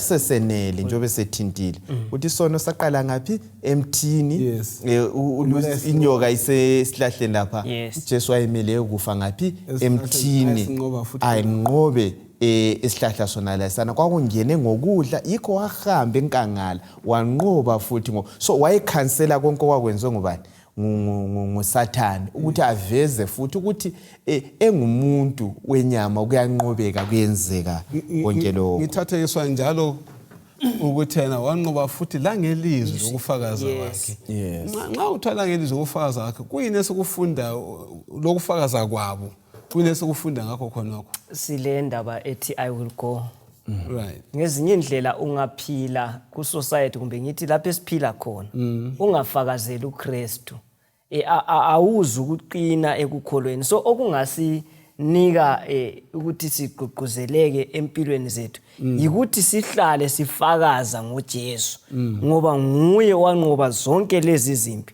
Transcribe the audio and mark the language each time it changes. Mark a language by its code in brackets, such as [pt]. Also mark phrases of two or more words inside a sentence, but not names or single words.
[nd] sesenele njengoba sethintile uthi sono saqala ngapi emthini inyoka isesihlahleni lapha uJesu wayemele ukufa ngapi emthini ayinqobe isihlahla sona lasana kwakungene ngokudla yikho wahamba enkangala wanqoba futhi so wayekhansela konke kwakwenziwe ngubani nguSathane ukuthi aveze futhi ukuthi engumuntu wenyama kuyanqobeka kuyenzeka konke lokho. Ngithathekiswa njalo ukuthi yena wanqoba futhi la ngelizwi lokufakaza kwakhe. Nxa uthola ngelizwi lokufakaza kwakhe kuyini esikufunda lokufakaza kwabo? Kuyini esikufunda ngakho khonokho? Sile ndaba ethi [en] I will go. Right. [nd] Ngezinye indlela ungaphila ku society kumbe ngithi lapho esiphila khona ungafakazela uKristu awuzi ukuqina ekukholweni. So okungasinika ukuthi sigqugquzeleke empilweni zethu yikuthi sihlale sifakaza ngoJesu ngoba nguye wanqoba zonke lezi zimpi.